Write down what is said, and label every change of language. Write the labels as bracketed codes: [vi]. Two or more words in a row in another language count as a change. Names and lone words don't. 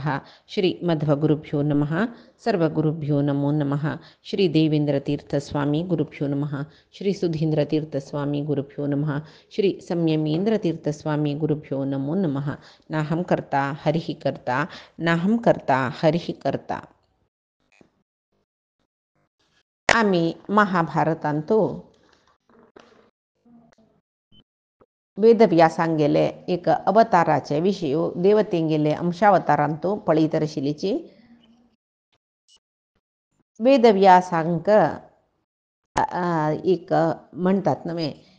[sa] श्रीमध्वगुरुभ्यो नमः। सर्वगुरुभ्यो नमो नमः। श्री देवेन्द्रतीर्थस्वामी गुरुभ्यो नमः। श्री सुधीन्द्रतीर्थस्वामी गुरुभ्यो नमः। श्री संयमीन्द्रतीर्थस्वामी गुरुभ्यो नमो नमः। नाहं कर्ता हरिः कर्ता नाहं कर्ता हरिः कर्ता. [kok] आम्ही महाभारतांतो वेदव्यासांगेले एक अवताराचे विषय देवतेंगेले अंशावतारांतो पळीतरशिलीची वेदव्यासांक एक म्हणतात नव्हे